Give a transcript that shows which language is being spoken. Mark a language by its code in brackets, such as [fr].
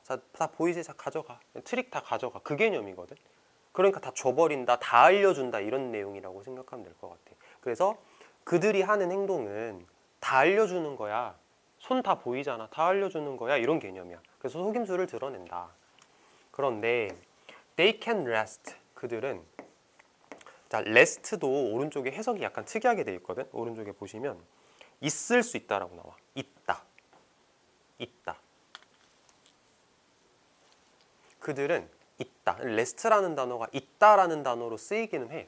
[ko] 자, 다 보이지? 자, 가져가. 트릭 다 가져가. 그 개념이거든. 그러니까 다 줘버린다. 다 알려준다. 이런 내용이라고 생각하면 될 것 같아. 그래서 그들이 하는 행동은 다 알려주는 거야. 손 다 보이잖아. 다 알려주는 거야. 이런 개념이야. 그래서 속임수를 드러낸다. 그런데 [en] they can rest. [ko] 그들은 자, rest도 오른쪽에 해석이 약간 특이하게 돼 있거든. 오른쪽에 보시면 있을 수 있다라고 나와. 있다. 있다. 그들은 있다. rest라는 단어가 있다라는 단어로 쓰이기는 해.